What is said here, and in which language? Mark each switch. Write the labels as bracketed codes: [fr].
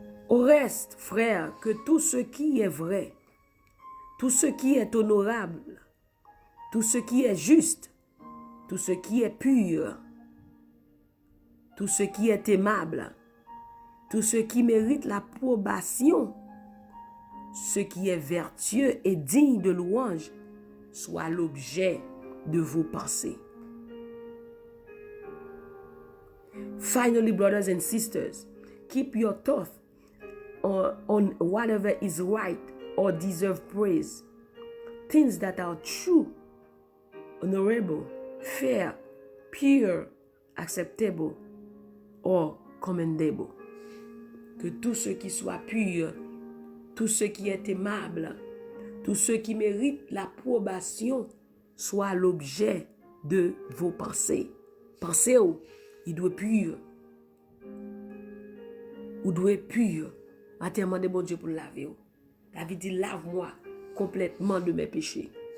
[fr] Au reste, frère, que tout ce qui est vrai, tout ce qui est honorable, tout ce qui est juste, tout ce qui est pur, tout ce qui est aimable, tout ce qui mérite l'approbation, ce qui est vertueux et digne de louange, soit l'objet de vos pensées. [en] Finally, brothers and sisters, keep your thoughts on whatever is right or deserve praise, things that are true, honorable, fair, pure, acceptable, or commendable. [fr] Que tout ce qui soit pur, tout ce qui est aimable, tout ce qui mérite l'approbation soit l'objet de vos pensées. Pensez, il doit être pur. Ou doit être pur. Matin, demandez bon Dieu pour laver. David dit, lave-moi complètement de mes péchés.